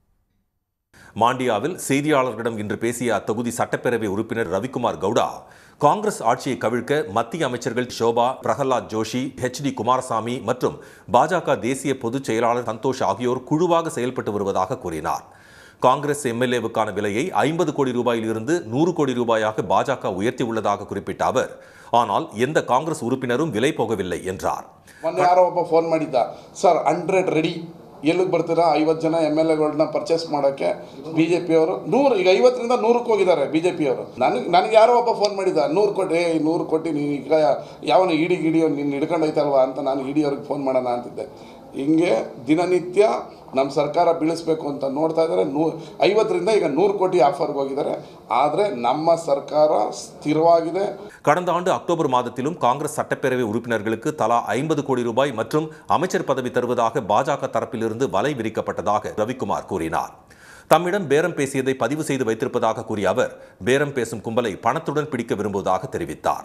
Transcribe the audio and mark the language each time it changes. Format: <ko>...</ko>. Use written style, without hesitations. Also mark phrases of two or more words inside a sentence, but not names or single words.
<ta>மாண்டியாவில் செய்தியாளர்களிடம் இன்று பேசிய அத்தொகுதி சட்டப்பேரவை உறுப்பினர் ரவிக்குமார் கவுடா, காங்கிரஸ் ஆட்சியை கவிழ்க்க மத்திய அமைச்சர்கள் ஷோபா, பிரகலாத் ஜோஷி, HD குமாரசாமி மற்றும் பாஜக தேசிய பொதுச் செயலாளர் சந்தோஷ் ஆகியோர் குழுவாக செயல்பட்டு வருவதாக கூறினார். காங்கிரஸ் எம்எல்ஏவுக்கான விலையை 50 கோடி ரூபாயில் இருந்து 100 கோடி ரூபாயாக பாஜக உயர்த்தியுள்ளதாக குறிப்பிட்ட அவர், ஆனால் எந்த காங்கிரஸ் உறுப்பினரும் விலை போகவில்லை என்றார்.</ta> <kn>ಯಾರೋ ಒಬ್ಬ ಫೋನ್ ಮಾಡಿದ್ದ, ಸರ್ 100 ರೆಡಿ, ಎಲ್ಲಿಗೆ ಬರ್ತೀರಾ? 50 ಜನ ಎಮ್ಎಲ್ಎಗಳನ್ನ ಪರ್ಚೇಸ್ ಮಾಡೋಕ್ಕೆ ಬಿಜೆಪಿಯವರು 100, ಈಗ 50ರಿಂದ 100ಕ್ಕೆ ಹೋಗಿದ್ದಾರೆ ಬಿಜೆಪಿಯವರು. ನನಗೆ ಯಾರೋ ಒಬ್ಬ ಫೋನ್ ಮಾಡಿದ್ದ, 100 ಕೋಟಿ 100 ಕೋಟಿ ನೀನು ಈಗ ಯಾವನ ಇಡಿಯೋ ನಿನ್ನ ಹಿಡ್ಕೊಂಡೈತಲ್ವಾ ಅಂತ ನಾನು ಇಡಿಯವ್ರಿಗೆ ಫೋನ್ ಮಾಡೋಣ ಅಂತಿದ್ದೆ. ಹಿಂಗೆ ದಿನನಿತ್ಯ ನಮ್ಮ ಸರ್ಕಾರ ಬೀಳಿಸಬೇಕು ಅಂತ ನೋಡ್ತಾ ಇದ್ದಾರೆ. 50ರಿಂದ ಈಗ 100 ಕೋಟಿ ಆಫರ್ಗೆ ಹೋಗಿದ್ದಾರೆ. ಆದರೆ ನಮ್ಮ ಸರ್ಕಾರ ಸ್ಥಿರವಾಗಿದೆ.</kn> <ta>கடந்த ஆண்டு அக்டோபர் மாதத்திலும் காங்கிரஸ் சட்டப்பேரவை உறுப்பினர்களுக்கு தலா 50 கோடி ரூபாய் மற்றும் அமைச்சர் பதவி தருவதாக பாஜக தரப்பிலிருந்து வலை விரிக்கப்பட்டதாக ரவிக்குமார் கூறினார். தம்மிடம் பேரம் பேசியதை பதிவு செய்து வைத்திருப்பதாக கூறிய அவர், பேரம் பேசும் கும்பலை பணத்துடன் பிடிக்க விரும்புவதாக தெரிவித்தார்.</ta>